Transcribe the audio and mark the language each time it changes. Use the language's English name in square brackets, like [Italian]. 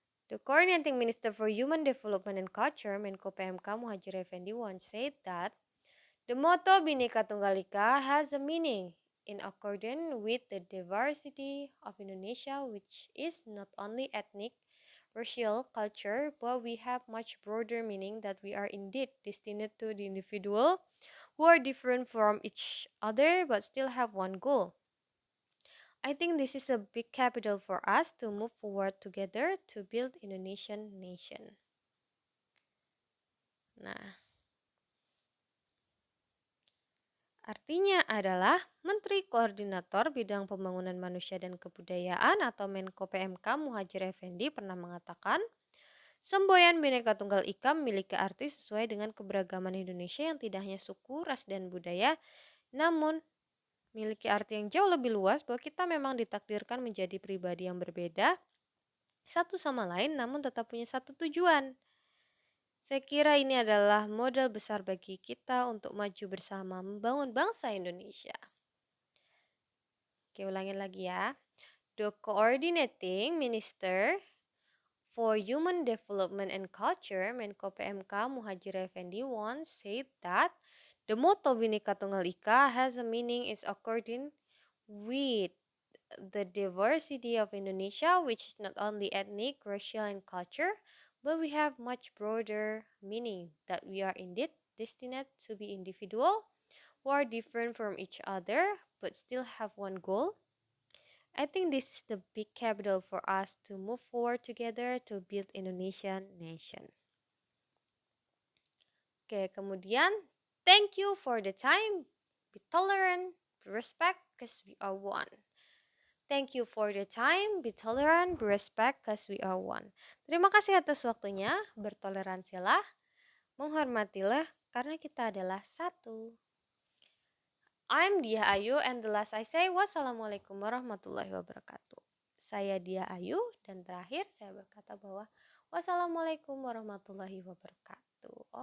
[English] The coordinating minister for human development and culture, Menko PMK Muhajir Effendi, once said that the motto Bhinneka Tunggal Ika has a meaning in accordance with the diversity of Indonesia, which is not only ethnic, racial, culture, but we have much broader meaning that we are indeed destined to the individual who are different from each other but still have one goal. I think this is a big capital for us to move forward together to build Indonesian nation. [Indonesian] Nah, artinya adalah Menteri Koordinator Bidang Pembangunan Manusia dan Kebudayaan atau Menko PMK Muhajir Effendi pernah mengatakan, semboyan Bhinneka Tunggal Ika memiliki arti sesuai dengan keberagaman Indonesia yang tidak hanya suku, ras, dan budaya, namun memiliki arti yang jauh lebih luas bahwa kita memang ditakdirkan menjadi pribadi yang berbeda satu sama lain namun tetap punya satu tujuan. Saya kira ini adalah modal besar bagi kita untuk maju bersama membangun bangsa Indonesia. Oke, ulangin lagi ya. [English] The Coordinating Minister for Human Development and Culture, Menko PMK Muhajir Effendi once said that the motto Bhinneka Tunggal Ika has a meaning is according with the diversity of Indonesia, which is not only ethnic, racial, and culture, but we have much broader meaning that we are indeed destined to be individual who are different from each other but still have one goal. I think this is the big capital for us to move forward together to build Indonesian nation. Oke, kemudian thank you for the time. Be tolerant, be respect, because we are one. Thank you for the time, be tolerant, be respect, cause we are one. [Indonesian] Terima kasih atas waktunya, bertoleransilah, menghormatilah, karena kita adalah satu. [English] I'm Dia Ayu, and the last I say, wassalamualaikum warahmatullahi wabarakatuh. [Indonesian] Saya Dia Ayu, dan terakhir saya berkata bahwa wassalamualaikum warahmatullahi wabarakatuh.